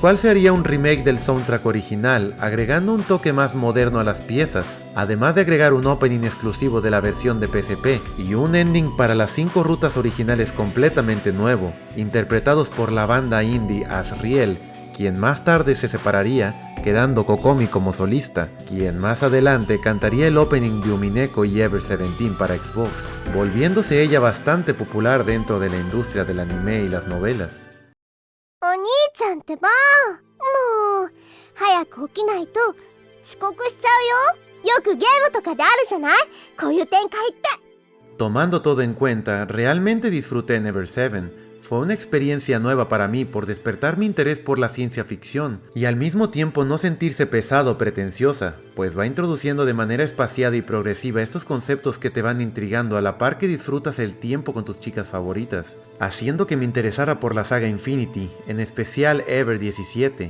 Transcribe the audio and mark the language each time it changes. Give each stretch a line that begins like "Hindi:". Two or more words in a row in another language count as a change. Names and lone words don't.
Spanish: cual se haría un remake del soundtrack original, agregando un toque más moderno a las piezas, además de agregar un opening exclusivo de la versión de PSP y un ending para las 5 rutas originales completamente nuevo, interpretados por la banda indie Asriel, quien más tarde se separaría, quedando Kokomi como solista, quien más adelante cantaría el opening de Umineko y Ever 17 para Xbox, volviéndose ella bastante popular dentro de la industria del anime y las novelas.
Japanese: お兄ちゃんってば、もう早く起きないと遅刻しちゃうよ。よくゲームとかであるじゃない、こういう展開って。
Spanish: Tomando todo en cuenta, realmente disfruté Never 7. Fue una experiencia nueva para mí por despertar mi interés por la ciencia ficción y al mismo tiempo no sentirse pesado o pretenciosa, pues va introduciendo de manera espaciada y progresiva estos conceptos que te van intrigando a la par que disfrutas el tiempo con tus chicas favoritas, haciendo que me interesara por la saga Infinity, en especial Ever 17.